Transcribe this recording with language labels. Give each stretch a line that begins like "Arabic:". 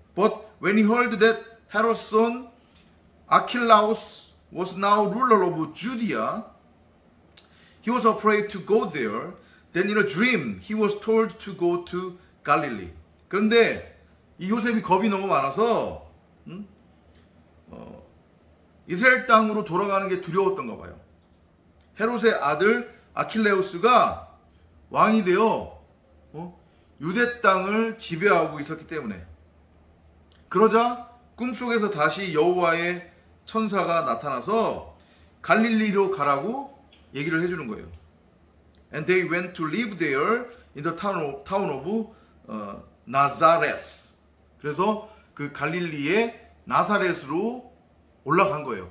English: But when he heard that Herod's son Archelaus was now ruler of Judea, he was afraid to go there. Then in a dream he was told to go to Galilee.
Korean: 그런데 이 요셉이 겁이 너무 많아서 이스라엘 땅으로 돌아가는 게 두려웠던가 봐요. 헤롯의 아들 아킬레우스가 왕이 되어 유대 땅을 지배하고 있었기 때문에. 그러자 꿈속에서 다시 여호와의 천사가 나타나서 갈릴리로 가라고 얘기를 해주는 거예요.
English: And they went to live there in the town of Nazareth.
Korean: 그래서 그 갈릴리의 나사렛으로 올라간 거예요.